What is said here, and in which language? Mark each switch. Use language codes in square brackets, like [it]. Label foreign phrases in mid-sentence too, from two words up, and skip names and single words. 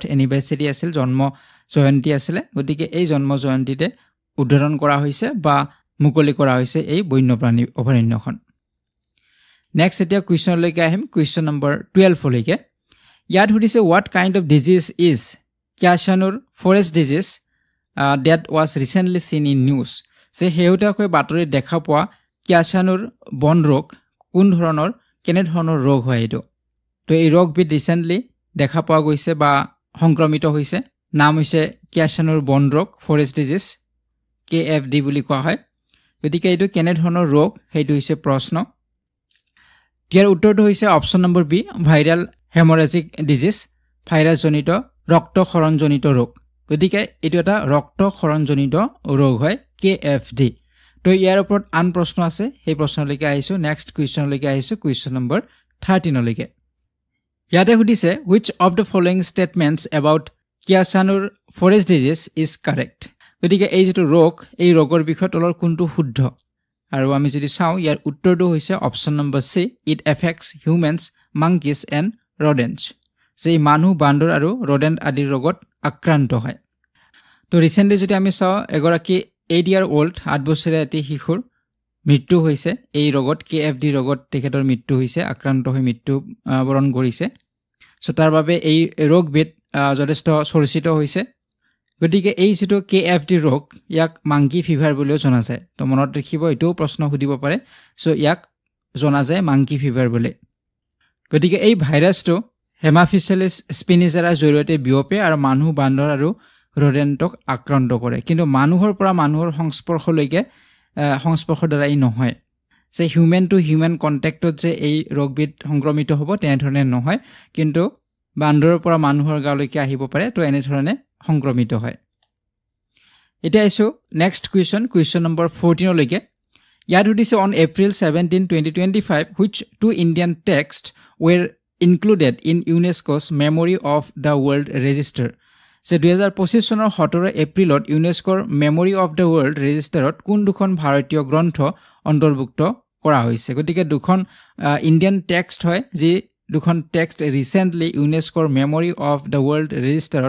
[as] এনিভাৰ্সাৰী আছিল জন্ম জয়ন্তী আছিল গতিকে এই জন্ম জয়ন্তীতে উদ্বোধন কৰা হৈছে বা মুকলি কৰা হৈছে এই বন্যপ্ৰাণী অভয়াৰণ্যখন নেক্সট এতিয়া কুৱেশ্যনলৈকে আহিম [en] question number 12 [as] লৈকে ইয়াত সুধিছে [en] what kind of disease is Kyasanur forest disease that was recently seen in news [as] যে হেউটাকৈ বাতৰিত দেখা পোৱা কিয়াচানুৰ বন ৰোগ কোন ধৰণৰ কেনে ধৰণৰ ৰোগ হয় এটো তো এই ৰোগবিধ ৰিসেন্টলি দেখা পোৱা গৈছে বা সংক্ৰমিত হৈছে নাম হৈছে কিয়াচানুৰ বন ৰোগ [en] forest disease [as] KFD বুলি কোৱা হয় গতিকে এটো কেনে ধৰণৰ ৰোগ হেইটো হৈছে প্ৰশ্ন ইয়াৰ উত্তৰটো হৈছে [en] option number B viral hemorrhagic disease [as] ভাইৰাছজনিত ৰক্তক্ষৰণজনিত ৰোগ গতিকে এটো এটা ৰক্তক্ষৰণজনিত ৰোগ হয় KFD তো ইয়াৰ ওপৰত আন প্ৰশ্ন আছে এই প্ৰশ্নলৈকে আহিছো নেক্সট কুৱেশ্যনলৈকে আহিছো [en] question number 13 [as] লৈকে ইয়াতে সুধিছে [en] which of the following statements about Kyasanur forest disease is correct [as] গতিকে এই যেটো ৰোগ এই ৰোগৰ বিষয়ে তলৰ কোনটো শুদ্ধ আৰু আমি যদি চাও ইয়াৰ উত্তৰটো হৈছে [en] option number C it affects humans monkeys and rodents [as] যে মানুহ বান্দৰ আৰু rodent আদিৰ ৰোগত আক্ৰান্ত হয় তো ৰিসেন্টলি যদি আমি চাও এগৰাকী [en] 8 year old [as] 8 বছৰীয়া এটি শিশুৰ মৃত্যু হৈছে এই ৰোগত KFD ৰোগত তেখেতৰ মৃত্যু হৈছে আক্ৰান্ত হৈ মৃত্যু বৰণ কৰিছে সো তাৰ বাবে এই ৰোগবিধ যথেষ্ট চৰ্চিত হৈছে গতিকে এই যেটো KFD ৰোগ ইয়াক [en] monkey fever [as] বুলিও জনা যায় তো মনত ৰাখিব এটো প্ৰশ্ন সুধিব পাৰে সো ইয়াক জনা যায় [en] monkey fever [as] বুলি গতিকে এই ভাইৰাছটো হেমাফিচেলিস স্পিনিজেৰা জৰিয়তে বিয়পে আৰু মানুহ বান্দৰ আৰু rodentক আক্ৰান্ত কৰে কিন্তু মানুহৰ পৰা মানুহৰ সংস্পৰ্শৰ দ্বাৰা ই নহয় যে [en] human to human contact [as] যে এই ৰোগবিধ সংক্ৰমিত হ'ব তেনে ধৰণে নহয় কিন্তু বান্দৰৰ পৰা মানুহৰ গালৈকে আহিব পাৰে তো এনে ধৰণে সংক্ৰমিত হয় এটা আইছো নেক্সট [en] question number 14 [as] লৈকে ইয়াত সুধিছে [en] on April 17 2025 which two Indian texts were included in UNESCO's Memory of the World Register [as] যে 2025 চনৰ 17 এপ্ৰিলত ইউনেস্কোৰ মেমৰি অফ দ্য ৱৰ্ল্ড ৰেজিষ্টাৰত কোন দুখন ভাৰতীয় গ্ৰন্থ অন্তৰ্ভুক্ত কৰা হৈছে গতিকে দুখন [en] Indian text [as] হয় যি দুখন টেক্সট ৰিসেন্টলি ইউনেস্কোৰ মেমৰি অফ দ্য ৱৰ্ল্ড ৰেজিষ্টাৰত